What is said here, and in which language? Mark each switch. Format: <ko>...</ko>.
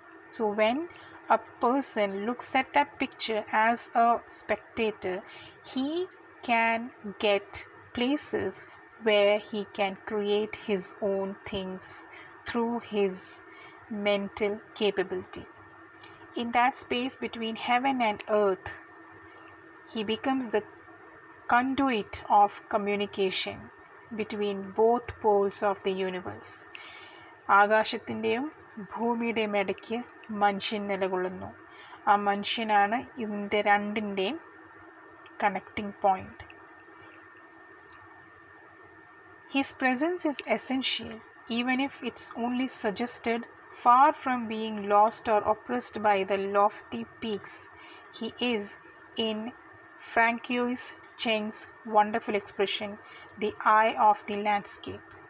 <en>So when a person looks at that picture as a spectator, he can get places where he can create his own things through his mental capability. In that space between heaven and earth, he becomes the conduit of communication between both poles of the universe.</en> <ml>ആകാശത്തിൻ്റെയും ഭൂമിയുടെയും ഇടയ്ക്ക് മനുഷ്യൻ നിലകൊള്ളുന്നു. ആ മനുഷ്യനാണ് ഇതിൻ്റെ രണ്ടിൻ്റെയും connecting point.</ml> <en>His presence is essential, even if it's only suggested. Far from being lost or oppressed by the lofty peaks, he is, in Francois Cheng's wonderful expression, the eye of the landscape.</en>